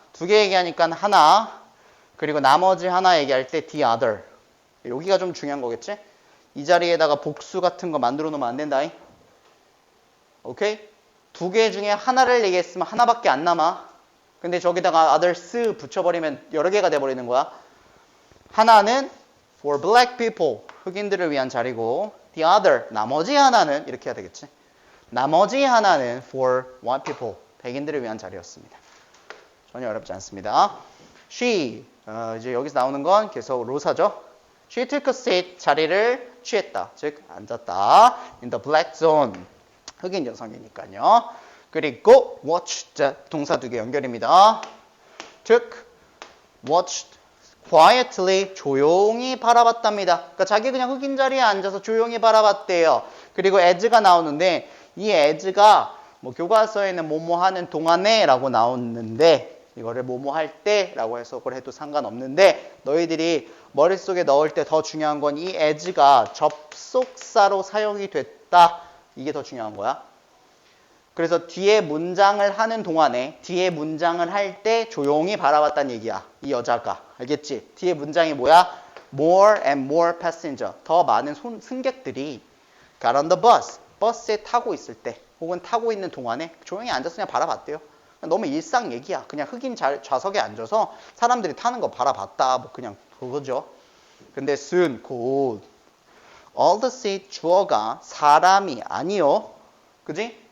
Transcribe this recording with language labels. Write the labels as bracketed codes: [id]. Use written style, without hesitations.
[ko] 두 개 얘기하니까 하나. 그리고 나머지 하나 얘기할 때 the other. 여기가 좀 중요한 거겠지? 이 자리에다가 복수 같은 거 만들어 놓으면 안 된다. 오케이? 두 개 중에 하나를 얘기했으면 하나밖에 안 남아. 근데 저기다가 others 붙여버리면 여러 개가 돼버리는 거야. 하나는 [en] for black people. [ko] 흑인들을 위한 자리고 the other. 나머지 하나는 이렇게 해야 되겠지? 나머지 하나는 [en] for white people. [ko] 백인들을 위한 자리였습니다. 전혀 어렵지 않습니다. She. 이제 여기서 나오는 건 계속 로사죠. [en] She took a seat. [ko] 자리를 취했다. 즉 앉았다. [en] In the black zone. [ko] 흑인 여성이니까요. 그리고 watched. 자, 동사 두 개 연결입니다. [en] took, watched, quietly. [ko] 조용히 바라봤답니다. 그러니까 자기 그냥 흑인 자리에 앉아서 조용히 바라봤대요. 그리고 as가 나오는데 이 as가 뭐 교과서에는 뭐뭐 하는 동안에 라고 나오는데 이거를 뭐뭐 할 때 라고 해석을 해도 상관없는데 너희들이 머릿속에 넣을 때 더 중요한 건 이 as가 접속사로 사용이 됐다. 이게 더 중요한 거야. 그래서 뒤에 문장을 하는 동안에 뒤에 문장을 할 때 조용히 바라봤다는 얘기야. 이 여자가. 알겠지? 뒤에 문장이 뭐야? [en] More and more passenger. [ko] 더 많은 승객들이 [en] got on the bus. [ko] 버스에 타고 있을 때 혹은 타고 있는 동안에 조용히 앉아서 그냥 바라봤대요. 너무 일상 얘기야. 그냥 흑인 좌석에 앉아서 사람들이 타는 거 바라봤다. 뭐 그냥 그거죠. 근데 soon, 곧 [en] all the seat [ko] 주어가 사람이 아니요. 그지?